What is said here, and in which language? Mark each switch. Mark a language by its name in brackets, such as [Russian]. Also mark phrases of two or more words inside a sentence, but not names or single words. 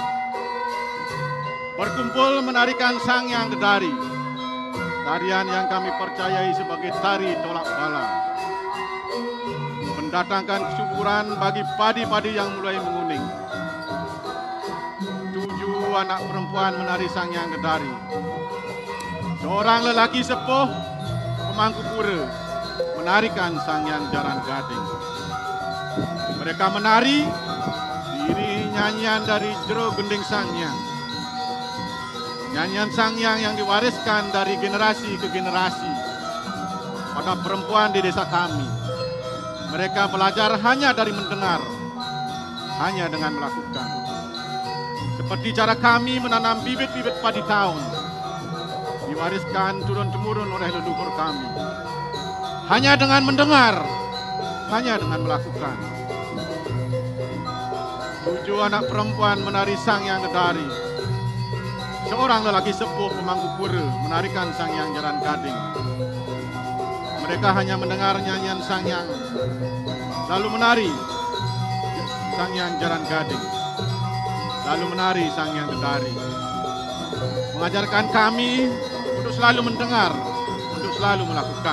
[Indonesian] berkumpul menarikan Sangyang Dedari, tarian yang kami percayai sebagai tari tolak bala, mendatangkan kesuburan bagi padi-padi yang mulai menguning. 7 anak perempuan menari Sangyang Dedari, seorang lelaki sepuh pemangku pura menarikan Sangyang Jaran Gading. Mereka menari diiringi nyanyian dari jero gending Sangyang. Nyanyian Sangyang yang diwariskan dari generasi ke generasi pada perempuan di desa kami. Mereka belajar hanya dari mendengar, hanya dengan melakukan. Seperti cara kami menanam bibit-bibit padi tahun diwariskan turun-temurun oleh leluhur kami. Hanya dengan mendengar, hanya dengan melakukan. 7 anak perempuan menari Sangyang Dedari. Seorang lelaki sepuh pemangku pura menarikan Sangyang Jaran Gading. Mereka hanya mendengar nyanyian Sangyang, lalu menari Sangyang Jaran Gading, lalu menari Sangyang Dedari. Mengajarkan kami untuk selalu mendengar, untuk selalu melakukan.